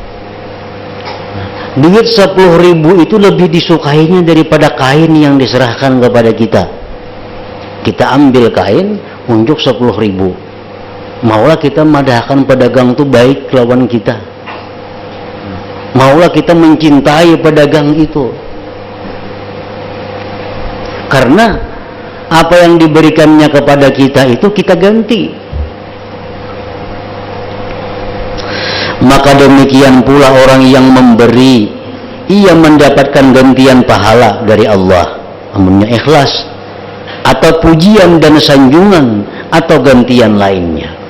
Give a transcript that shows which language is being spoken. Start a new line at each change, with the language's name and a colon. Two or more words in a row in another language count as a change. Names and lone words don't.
Indonesian: Duit 10.000 itu lebih disukainya daripada kain yang diserahkan kepada kita. Kita ambil kain untuk 10.000.
Banjar: Maulah kita madahkan pedagang itu baik lawan kita. Maulah kita mencintai pedagang itu.
Indonesian: Karena apa yang diberikannya kepada kita itu kita ganti. Maka demikian pula orang yang memberi, ia mendapatkan gantian pahala dari Allah, amunnya ikhlas, atau pujian dan sanjungan, atau gantian lainnya.